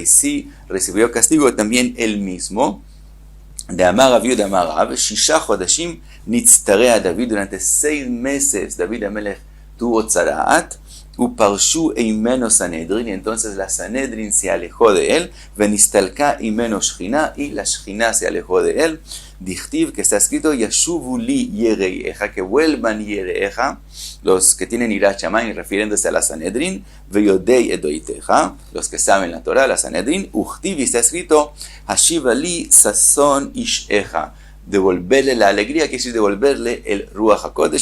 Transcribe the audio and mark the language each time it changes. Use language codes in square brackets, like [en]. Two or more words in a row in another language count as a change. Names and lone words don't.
[es] Sí recibió castigo también él mismo. [arc] דאמר רב יהודה אמר רב ששה חדשים נצטרע דוד. [es] Durante 6 meses, David Amelech tuvo tzaraat, [he] ופרשו ממנו סנהדרין, [es] y entonces la Sanedrin se alejó de él, [he] ונסתלקה ממנו שכינה, [es] y la Shechina se alejó de él. Dichtiv, que está escrito, [he] ישובו לי יראיך, [es] que vuelvan yereeja, los que tienen [he] יראת שמים, [es] refiriéndose a la Sanedrin, [he] ויודעי עדותיך, [es] los que saben la Torah, la Sanedrin. Uchtiv, está escrito, [he] השיבה לי ששון ישעך, [es] devolverle la alegría, quiere decir devolverle el [he] רוח הקודש.